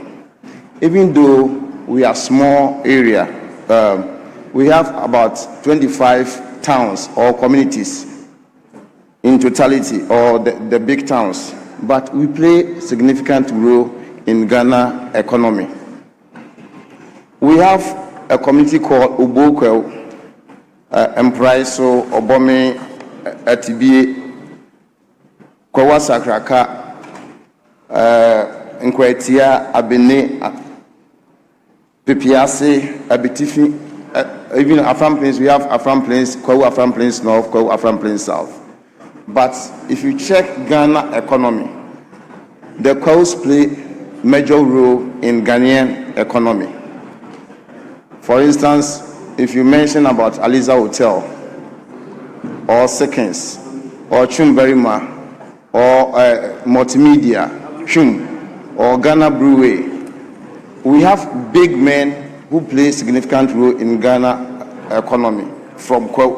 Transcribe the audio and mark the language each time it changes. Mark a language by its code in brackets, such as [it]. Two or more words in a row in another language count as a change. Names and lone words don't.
[en] Even though we are small area, we have about 25 towns or communities in totality, or the big towns, but we play significant role in Ghana economy. We have a community called Ubokwel, Empraiso, Obome, Atibie, Kwawa Sakraka, Nkwetia, Abene, Pepiase, Abitifi, even Afram Plains. We have Afram Plains, Kwawa Afram Plains North, Kwawa Afram Plains South. But if you check Ghana economy, the Kwaos play major role in Ghanaian economy. For instance, if you mention about Aliza Hotel, or Seconds, or Chumberima, or Multimedia, Chum, or Ghana Brewery, we have big men who play significant role in Ghana economy from Kwao.